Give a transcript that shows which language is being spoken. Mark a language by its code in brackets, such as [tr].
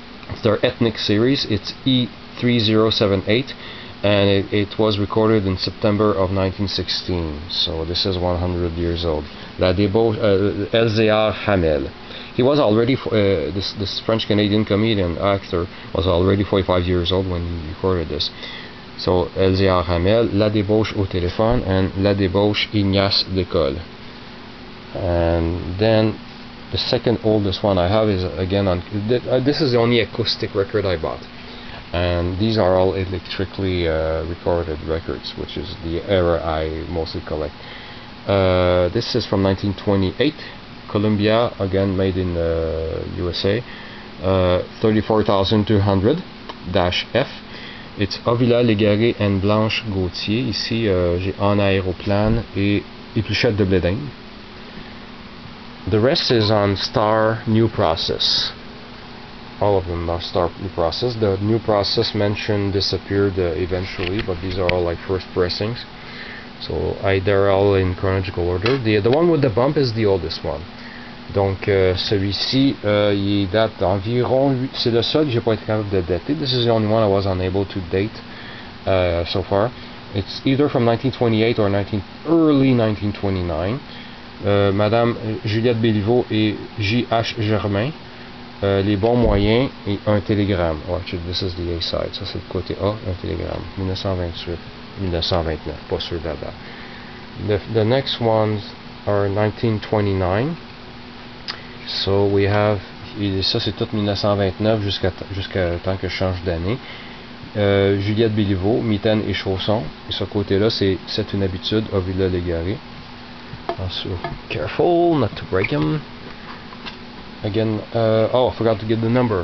[en] It's their ethnic series. It's E3078, and it was recorded in September of 1916. So this is 100 years old. La Debo Elzéar Hamel. He was already this French-Canadian comedian actor was already 45 years old when he recorded this. So LZR Hamel, La Débauche au téléphone, and La Débauche Ignace d'école. And then the second oldest one I have is again on. This is the only acoustic record I bought, and these are all electrically recorded records, which is the era I mostly collect. This is from 1928, Columbia, again made in USA, 34200-F. It's Ovila Légaré and Blanche Gauthier. [fr] Ici, j'ai En aéroplane et Épluchette de blé d'Inde. [en] The rest is on Star New Process. All of them are Star New Process. The New Process mentioned disappeared eventually, but these are all like first pressings. So they're all in chronological order. The one with the bump is the oldest one. [fr] Donc celui-ci, il date d'environ, c'est le seul que j'ai pas été capable de dater. [en] This is the only one I was unable to date so far. It's either from 1928 or early 1929. [fr] Madame Juliette Béliveau et J.H. Germain, Les bons moyens et un télégramme. [en] Oh, actually, this is the A side. [fr] Ça c'est le côté A, un télégramme. 1928, 1929, pas sûr de la date. [en] The next ones are 1929. So we have, [fr] ça c'est tout 1929 jusqu'à temps que je change d'année. Juliette Béliveau, Mitaine et Chaussons. Et ce côté-là, c'est une habitude, Ovila Légaré. [en] Also, careful not to break them. Again, oh, I forgot to get the number.